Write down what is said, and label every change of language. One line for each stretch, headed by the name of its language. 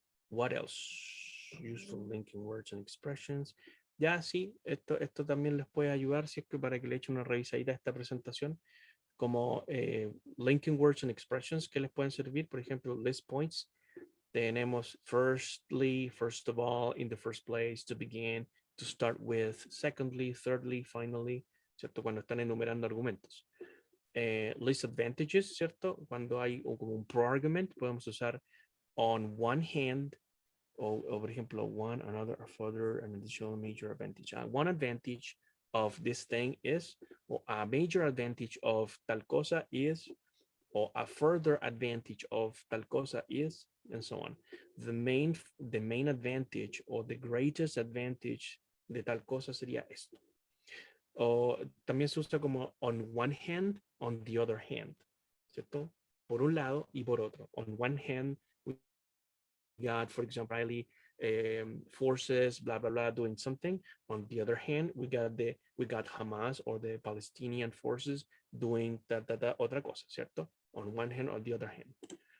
English: What else? Useful linking words and expressions.
Spanish: Ya sí, esto también les puede ayudar si es que para que le echen una revisadita a esta presentación, como linking words and expressions que les pueden servir, por ejemplo, list points. Tenemos
English: firstly, first of all, in the first place, to begin, to start with, secondly, thirdly, finally, ¿cierto?
Spanish: Cuando están enumerando argumentos. List advantages, ¿cierto? Cuando hay como un
English: pro-argument,
Spanish: podemos usar
English: on one hand,
Spanish: o por ejemplo,
English: one, another, or further, an additional major advantage. One advantage of this thing is, or a major advantage of
Spanish: tal cosa
English: is, or a further advantage of tal cosa is, and so on. The main advantage or the greatest advantage
Spanish: de tal cosa sería esto. O también se usa como
English: on one hand, on the other hand,
Spanish: ¿cierto? Por un lado y por otro.
English: On one hand, we got, for example, Israeli forces, blah, blah, blah, doing something. On the other hand, we got Hamas or the Palestinian forces doing
Spanish: otra cosa,
English: ¿cierto? On one hand or the other hand.